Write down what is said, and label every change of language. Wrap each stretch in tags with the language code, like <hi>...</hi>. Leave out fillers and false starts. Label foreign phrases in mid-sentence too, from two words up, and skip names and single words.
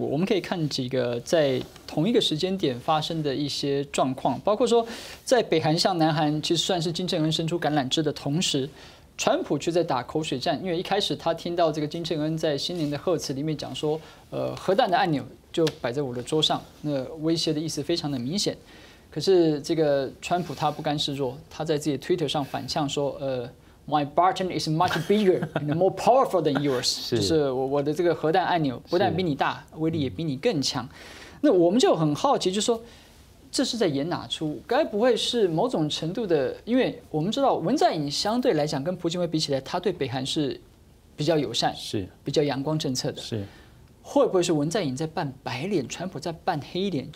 <zh>我們可以看幾個在同一個時間點發生的一些狀況，包括說在北韓向南韓其實算是金正恩伸出橄欖枝的同時，川普卻在打口水戰，因為一開始他聽到這個金正恩在新年的賀詞裡面講說，核彈的按鈕就擺在我的桌上，那威脅的意思非常的明顯。可是這個川普他不甘示弱，他在自己 Twitter 上反嗆說 ，</zh> <en>My button is much bigger and more powerful than yours，</en> <zh>就是我的這個核彈按鈕不但比你大，威力也比你更強。那我们就很好奇，就是说这是在演哪出？该不会是某种程度的？因为我们知道文在寅相对来讲跟朴槿惠比起来，他对北韩是比较友善，是比较阳光政策的。是会不会是文在寅在扮白脸，川普在扮黑脸？</zh>